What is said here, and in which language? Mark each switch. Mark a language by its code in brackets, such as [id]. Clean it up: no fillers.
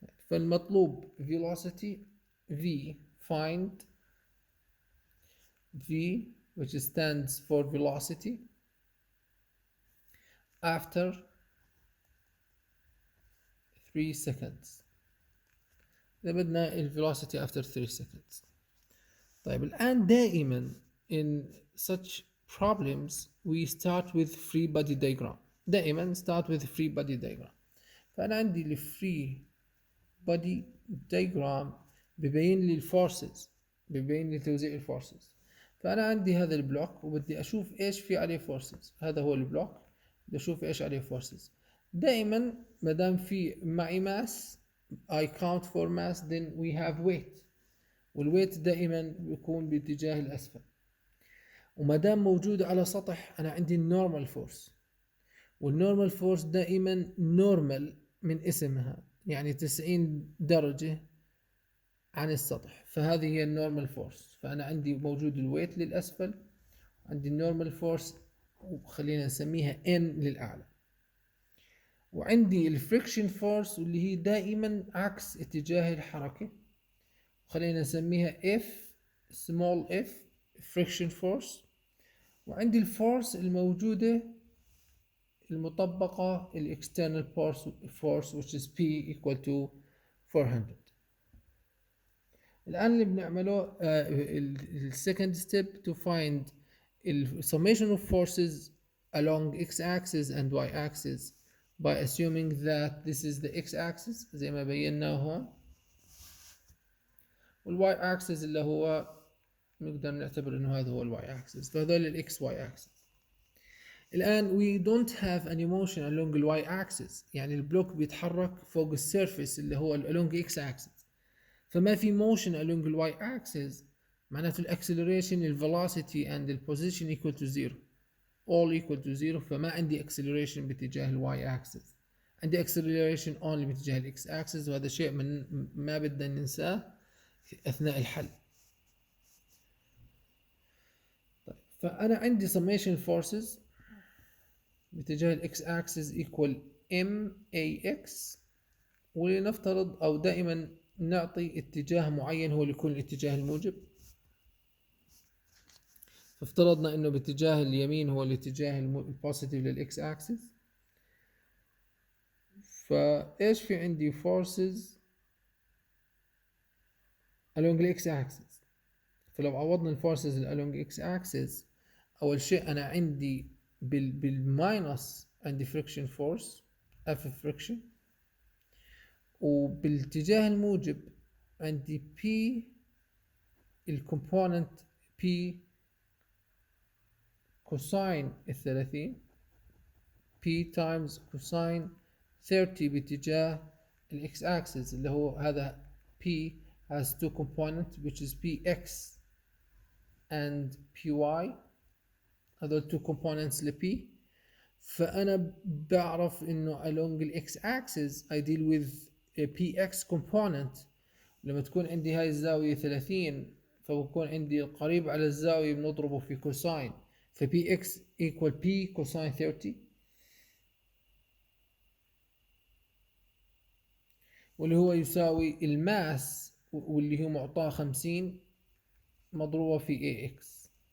[en] فالمطلوب velocity v, find v which stands for velocity after 3 seconds. [ar] إذا بدنا [en] velocity after 3 seconds. [ar] طيب الآن دائما [en] in such problems we start with free body diagram. دائما start with free body diagram. [ar] فأنا عندي ال free body diagram ببين لي الفورسز، ببين لي توزيع الفورسز. فأنا عندي هذا البلوك وبدي أشوف إيش في عليه فورسز. هذا هو البلوك بدي أشوف إيش عليه فورسز. دائما مدام في معي [en] mass I count for mass then we have weight. [ar] والويت دائما بيكون باتجاه الأسفل. وما دام موجودة على سطح أنا عندي النورمال فورس، والنورمال فورس دائما نورمال من اسمها، يعني 90 درجة عن السطح، فهذه هي النورمال فورس. فأنا عندي موجود الويت للأسفل، عندي النورمال فورس وخلينا نسميها N للأعلى، وعندي الفريكشن فورس اللي هي دائما عكس اتجاه الحركة، خلينا نسميها F [en] small f friction force. [ar] وعندي الفورس الموجودة المطبقة [en] external force which is P equal to 400. [ar] الآن اللي بنعمله [en] second step to find summation of forces along x-axis and y-axis by assuming that this is the x-axis [ar] زي ما بيناه هون، [en] والy-axis [ar] اللي هو نقدر نعتبر انه هذا هو [en] y-axis، فهذول y-axis. [ar] الآن [en] we don't have any motion along y-axis، [ar] يعني البلوك بيتحرك فوق السيرفيس اللي هو along x-axis، فما في motion along y-axis، معناته الاكسلريشن [en] velocity and the position equal to zero، all equal to zero، [ar] فما عندي acceleration باتجاه y-axis، عندي acceleration only باتجاه x-axis، وهذا شيء ما بدنا ننساه أثناء الحل. طيب فأنا عندي summation forces باتجاه x-axis equal max، ولنفترض أو دائما نعطي اتجاه معين هو اللي يكون الاتجاه الموجب، فافترضنا انه باتجاه اليمين هو الاتجاه البوزيتيف للاكس اكسس. فايش في عندي [en] forces along the x axis، [ar] فلو عوضنا الفورسز along x axis اول شيء انا عندي بالماينس عندي friction force F friction، وبالاتجاه الموجب عندي P الكومبوننت P [en] cosine 30 P times cosine 30 [ar] باتجاه الاكس [en] axis اللي هو هذا P has two components which is Px and Py، هذول two components ل P. [ar] فأنا بعرف إنه along الاكس axis [en] I deal with a Px component، [ar] لما تكون عندي هاي الزاوية 30 فبكون عندي قريب على الزاوية بنضربه في كوساين، ف Px equal P كوساين 30، واللي هو يساوي الماس واللي هو معطاه 50 مضروبة في AX.